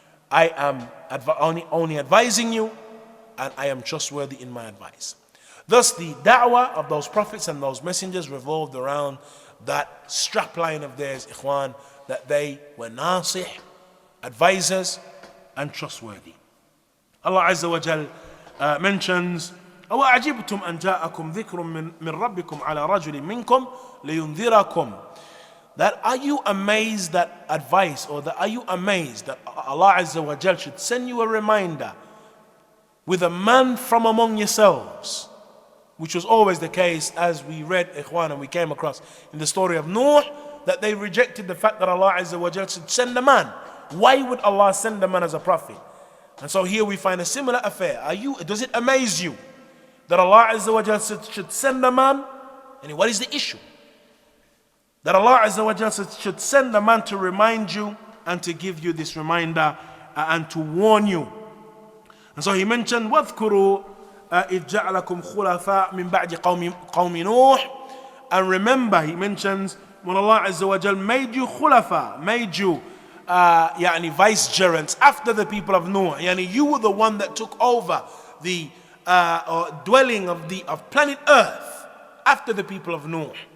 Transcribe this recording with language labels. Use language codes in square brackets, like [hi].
[en] I am only advising you, and I am trustworthy in my advice. Thus, the da'wah of those prophets and those messengers revolved around that strapline of theirs, ikhwan, that they were nasih, advisors, and trustworthy. [ar] Allah Azza wa Jal mentions, أَوَأَعْجِبْتُمْ أَنْ جَاءَكُمْ ذِكْرٌ مِّن رَبِّكُمْ عَلَى رَجُلٍ مِّنْكُمْ لِيُنذِرَكُمْ. [en] That are you amazed that advice, or that are you amazed that Allah Azza wa Jal should send you a reminder with a man from among yourselves, which was always the case, as we read, ikhwan, and we came across in the story of Nuh, that they rejected the fact that Allah Azza wa Jal should send a man. Why would Allah send a man as a prophet? And so here we find a similar affair. Does it amaze you that Allah Azza wa Jal should send a man? And what is the issue? That Allah Azza wa Jal should send a man to remind you and to give you this reminder and to warn you. [ar] And so he mentioned, وَاذْكُرُوا إِذْ جَعْلَكُمْ خُلَفَاءَ مِنْ بَعْدِ قَوْمِ نُوحٍ. [en] And remember, he mentions, when Allah Azza wa Jal made you khulafa, made you vicegerents after the people of Noah. You were the one that took over the dwelling of planet Earth after the people of Noah.